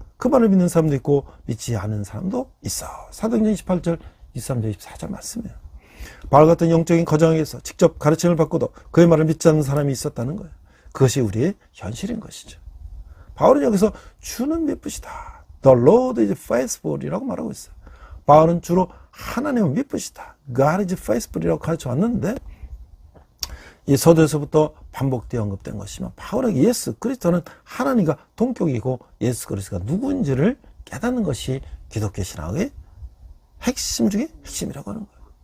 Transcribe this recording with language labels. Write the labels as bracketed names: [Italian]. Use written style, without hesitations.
[Korean] 그 말을 믿는 사람도 있고 믿지 않은 사람도 있어. 사도행전 28절 23절 24절 말씀이에요. 바울 같은 영적인 거장에게서 직접 가르침을 받고도 그의 말을 믿지 않는 사람이 있었다는 거예요. 그것이 우리의 현실인 것이죠. 바울은 여기서 주는 미쁘시다. [English] The Lord is faithful [Korean] 이라고 말하고 있어요. 바울은 주로 하나님은 미쁘시다. [English] God is faithful [Korean] 이라고 가르쳐 왔는데 이 서두에서부터 반복되어 언급된 것이면 바울에게 예수 그리스도는 하나님과 동격이고 예수 그리스도가 누구인지를 깨닫는 것이 기독교 신학의 핵심 중에 핵심이라고 하는 거예요.